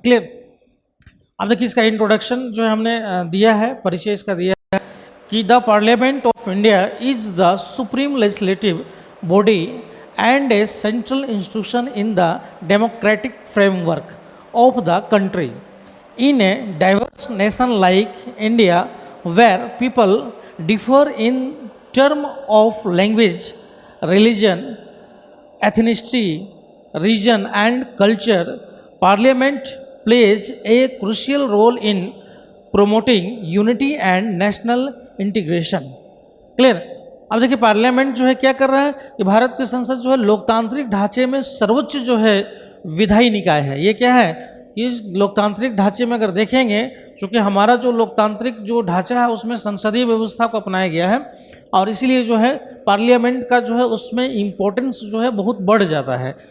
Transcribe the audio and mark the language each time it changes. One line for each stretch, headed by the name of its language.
Hindi: Clear, अब देखिए इसका इंट्रोडक्शन जो है हमने दिया है, परिचय इसका दिया है कि
English: The Parliament of India is the supreme legislative body and a central institution in the democratic framework of the country. In a diverse nation like India, where people differ in terms of language, religion, ethnicity, region and culture, Parliament plays a crucial role in promoting unity and national integration. Clear?
Hindi: अब देखिए parliament जो है क्या कर रहा है कि भारत की संसद जो है लोकतांत्रिक ढांचे में सर्वोच्च जो है विधायी निकाय है। ये क्या है कि लोकतांत्रिक ढांचे में अगर देखेंगे, चूँकि हमारा जो लोकतांत्रिक जो ढांचा है उसमें संसदीय व्यवस्था को अपनाया गया है, और इसीलिए जो है पार्लियामेंट का जो है उसमें इम्पोर्टेंस जो है बहुत बढ़ जाता है।